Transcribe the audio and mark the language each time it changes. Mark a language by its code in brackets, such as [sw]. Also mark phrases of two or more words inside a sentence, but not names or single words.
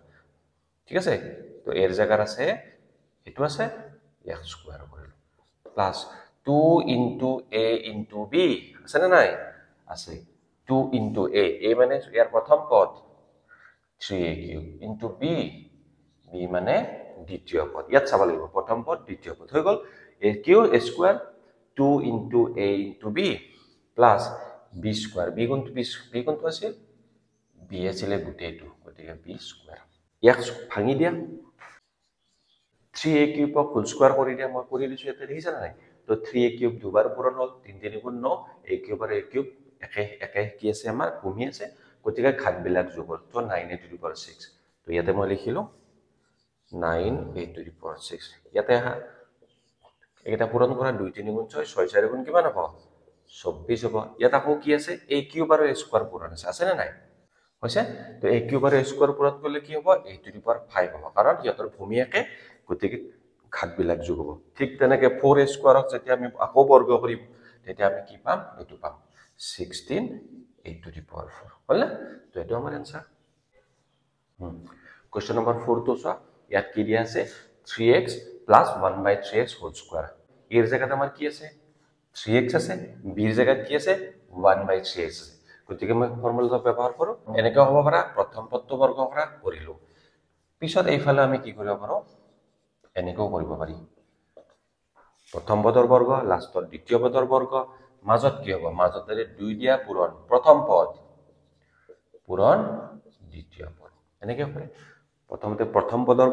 [as] ঠিক আছে? তো a ৰ জায়গাত আছে, এটো আছে x স্কয়ার কৰিলো প্লাস 2 * a * b আছে না নাই? আছে। 2 into a মানে ইয়াৰ প্ৰথম পদ 3a কিউব into b মানে দ্বিতীয় পদ ইয়াত চাব লাগিব প্ৰথম পদ দ্বিতীয় পদ হৈ গল a কিউব a স্কয়ার 2 [en] into a into b plus b [as] স্কয়ার b কোনটো আছিল b আছিল গোটেইটো গতিকে b স্কয়ার ইয়াক ভাঙি দিয়া 3a কিউব [en] whole square [as] কৰি দিয়া মই কৰি দিছো ইয়াতে দেখিছা নাই তো 3a কিউব দুবাৰ পূৰণ হ'ল 3 3 গুণ 9 a কিউব আৰু a কিউব একে কি আছে আমাৰ ভূমি আছে গতিকে ঘাতবিলাক যোগ হ'ল তো 9a [en] to the power [as] 6 তো ইয়াতে মই লিখিলো 9a [en] to the power [as] 6 ইয়াতে হা এটা পূৰণ কৰা 2 3 গুণ 6 6 4 গুণ কিমান হ'ব 24 হ'ব ইয়াত আকৌ কি আছে a কিউব আৰু a স্কয়ার পূৰণ আছে না নাই হৈছে তো a কিউব আৰু a স্কয়ার পূৰণ কৰিলে কি হ'ব a [en] to the power [as] 5 হ'ব কাৰণ ইয়াতৰ ভূমি একে গতিকে ঘাতবিলাক যোগ হ'ব ঠিক তেনেকে 4a স্কয়াৰক যেতিয়া আমি আকৌ বৰ্গ কৰিম তেতিয়া আমি কি পাম এটো পাম 16 a [en] to the power [as] 4 হল না তো এটো আমাৰ आंसर [en] question number [as] 4 তো চোৱা ইয়াত কি দিয়া আছে 3x [en] plus 1/3x whole square [as] এর জায়গাতে আমাৰ কি আছে 3x আছে b এর জায়গাত কি আছে 1/3x আছে গতিকে মই ফৰ্মুলাটো ব্যৱহাৰ কৰো এনেকৈ হ'ব পাৰা প্ৰথম পদটো বৰ্গ কৰা কৰিলো পিছত এইফালে আমি কি কৰিব পাৰো এনেকৈ কৰিব পাৰি প্ৰথম পদৰ বৰ্গ লাষ্টৰ দ্বিতীয় পদৰ বৰ্গ মাজত কি হ'ব মাজতে 2 দিয়া পূৰণ প্ৰথম পদ পূৰণ দ্বিতীয় পদ এনেকৈ হয় প্ৰথমতে প্ৰথম পদৰ